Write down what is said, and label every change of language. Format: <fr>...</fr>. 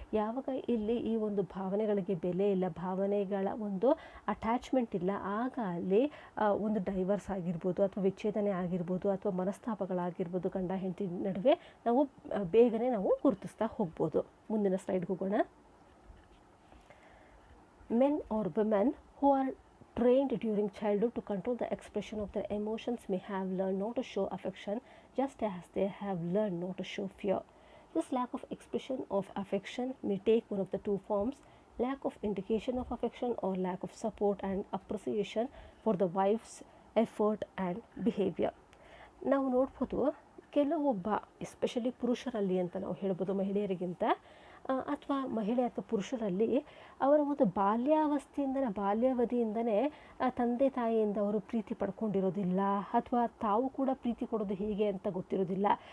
<kn>ಯಾವಾಗ ಇಲ್ಲಿ ಈ ಒಂದು ಭಾವನೆಗಳಿಗೆ ಬೆಲೆ ಇಲ್ಲ, ಭಾವನೆಗಳ ಒಂದು ಅಟ್ಯಾಚ್ಮೆಂಟ್ ಇಲ್ಲ, ಆಗ ಅಲ್ಲಿ ಒಂದು ಡೈವರ್ಸ್ ಆಗಿರ್ಬೋದು ಅಥವಾ ವಿಚ್ಛೇದನೆ ಆಗಿರ್ಬೋದು ಅಥವಾ ಮನಸ್ತಾಪಗಳಾಗಿರ್ಬೋದು ಗಂಡ ಹೆಂಡತಿ ನಡುವೆ ನಾವು ಬೇಗನೆ ನಾವು ಗುರುತಿಸ್ತಾ ಹೋಗ್ಬೋದು. ಮುಂದಿನ ಸ್ಲೈಡ್ಗೆ ಹೋಗೋಣ.</kn> <en>Men or women who are trained during childhood to control the expression of their emotions may have learned not to show affection just as they have learned not to show fear. This lack of expression of affection may take one of the two forms: lack of indication of affection or lack of support and appreciation for the wife's effort and behavior.</en> <kn>ನಾವು ನೋಡ್ಬೋದು, ಕೆಲವೊಬ್ಬ especially ಪುರುಷರಲ್ಲಿ ಅಂತ ನಾವು ಹೇಳ್ಬೋದು, ಮಹಿಳೆಯರಿಗಿಂತ ಅಥವಾ ಮಹಿಳೆ ಅಥವಾ ಪುರುಷರಲ್ಲಿ ಅವರ ಒಂದು ಬಾಲ್ಯಾವಧಿಯಿಂದನೇ ತಂದೆ ತಾಯಿಯಿಂದ ಅವರು ಪ್ರೀತಿ ಪಡ್ಕೊಂಡಿರೋದಿಲ್ಲ, ಅಥವಾ ತಾವು ಕೂಡ ಪ್ರೀತಿ ಕೊಡೋದು ಹೇಗೆ ಅಂತ ಗೊತ್ತಿರೋದಿಲ್ಲ.</kn>